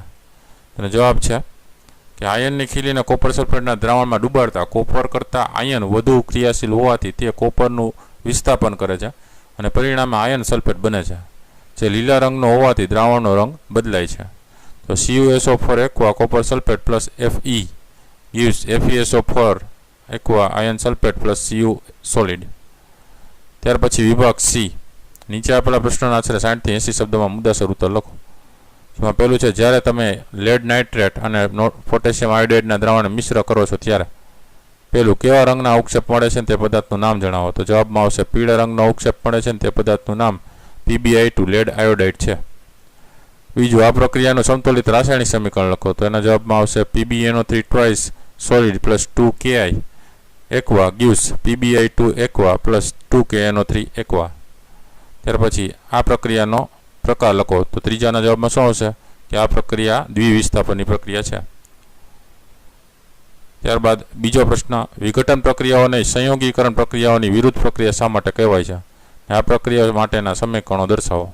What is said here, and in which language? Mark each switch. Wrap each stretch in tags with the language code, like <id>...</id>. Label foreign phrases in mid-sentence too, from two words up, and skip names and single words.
<gu>તેનો જવાબ છે કે આયર્નની ખીલીને કોપર સલ્ફેટના દ્રાવણમાં ડૂબાડતા કોપર કરતાં આયર્ન વધુ ક્રિયાશીલ હોવાથી તે કોપરનું વિસ્થાપન કરે છે અને પરિણામે</gu> <en>iron sulfate</en> <gu>બને છે, જે લીલા રંગનો હોવાથી દ્રાવણનો રંગ બદલાય છે.</gu> <en>તો CuSO4 aqua copper sulfate plus Fe gives FeSO4 aqua iron sulfate plus Cu solid.</en> <gu>ત્યાર પછી વિભાગ C. નીચે આપેલા પ્રશ્નોના આશરે 60 થી 80 શબ્દોમાં મુદ્દાસર ઉત્તર લખો. જેમાં પહેલું છે જ્યારે તમે</gu> <en>lead nitrate</en> <gu>અને પોટેશિયમ આયોડાઇડના દ્રાવણને મિશ્ર કરો છો ત્યારે પેલું કેવા રંગના અવક્ષેપ મળે છે તે પદાર્થનું નામ જણાવો. તો જવાબમાં આવશે પીળા રંગનો અવક્ષેપ મળે છે તે પદાર્થનું નામ PbI2</gu> <en>lead iodide</en> <gu>છે. બીજું, આ પ્રક્રિયાનું સમતોલિત રાસાયણિક સમીકરણ લખો. તો એના જવાબમાં આવશે</gu> <en>PbNO3 twice solid plus 2Ki aqua gives PbI2 aqua plus 2KNO3 aqua.</en> <gu>ત્યાર પછી આ પ્રક્રિયાનો પ્રકાર લખો. તો ત્રીજાના જવાબમાં શું આવશે કે આ પ્રક્રિયા દ્વિવિસ્થાપનની પ્રક્રિયા છે. ત્યારબાદ બીજો પ્રશ્ન, વિઘટન પ્રક્રિયાઓને સંયોગીકરણ પ્રક્રિયાઓની વિરુદ્ધ પ્રક્રિયા શા માટે કહેવાય છે? આ પ્રક્રિયા માટેના સમીકરણો દર્શાવો.</gu>